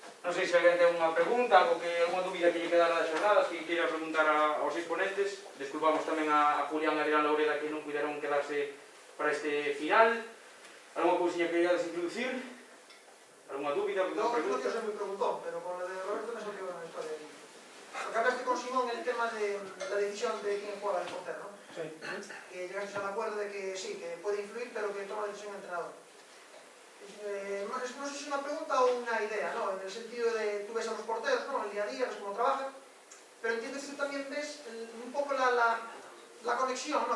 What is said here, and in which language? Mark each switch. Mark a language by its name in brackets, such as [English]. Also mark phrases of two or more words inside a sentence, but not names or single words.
[Galician] Non sei se alguén ten unha pregunta, alguna dúbida que lle quedara das xornadas que queira preguntar aos exponentes. Desculpamos tamén a Julián e a Adrián Laureda que non puderon quedarse para este final. Alguna cousiña que queirades introducir? Alguna dúbida, alguna pregunta? [Spanish] No, se me preguntó, pero con la de Roberto me salió una historia. Porque hablaste con Simón el tema de la decisión de quién juega el portero, ¿no? Sí. Que llegaste al acuerdo de que sí, que puede influir, pero que toma la decisión el entrenador. No sé si es una pregunta o una idea, ¿no? En el sentido de, tú ves a los porteros, ¿no? El día a día, ves cómo trabajan, pero entiendes que tú también ves un poco la conexión, ¿no?